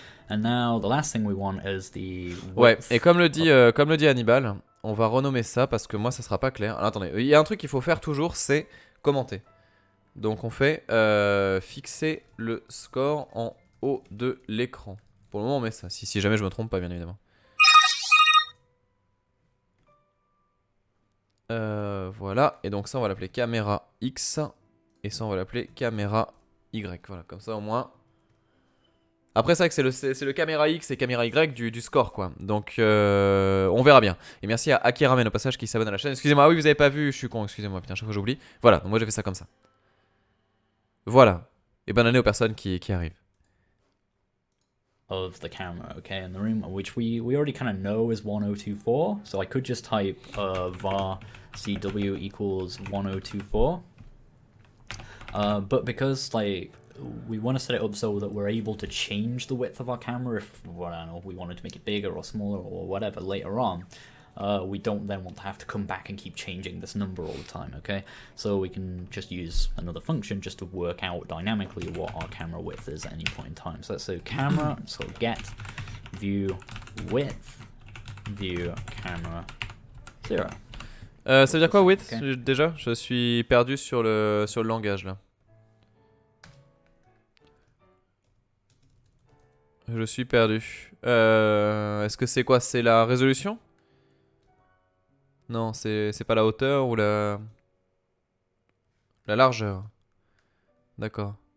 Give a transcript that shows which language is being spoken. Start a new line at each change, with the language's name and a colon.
English: And now the last thing we want is the width.
French: Ouais, et comme le dit Hannibal, on va renommer ça parce que moi ça sera pas clair. Alors, attendez, il y a un truc qu'il faut faire toujours, c'est commenter. Donc on fait fixer le score en haut de l'écran. Pour le moment on met ça, si jamais je me trompe pas bien évidemment. Voilà, et donc ça on va l'appeler caméra X. Et ça on va l'appeler caméra Y, voilà, comme ça au moins. Après c'est vrai que c'est le caméra X et caméra Y du score quoi. Donc on verra bien. Et merci à Akiramen au passage qui s'abonne à la chaîne. Excusez-moi, ah oui vous avez pas vu, je suis con, excusez-moi, putain chaque fois j'oublie. Voilà, donc moi j'ai fait ça comme ça. Voilà. Et bonne année aux personnes qui arrivent.
English: Of the camera, okay, in the room, which we already kind of know is 1024. So I could just type var cw equals 1024. But because like we want to set it up so that we're able to change the width of our camera if, well, I don't know, we wanted to make it bigger or smaller or whatever later on, we don't then want to have to come back and keep changing this number all the time, okay? So we can just use another function just to work out dynamically what our camera width is at any point in time. So let's say camera, so get view width, view camera 0.
French: Ça veut dire quoi width
English: Okay.
French: déjà? Je suis perdu sur le langage là. Je suis perdu. Est-ce que c'est quoi? C'est la résolution? Non, c'est pas la hauteur ou la largeur. D'accord.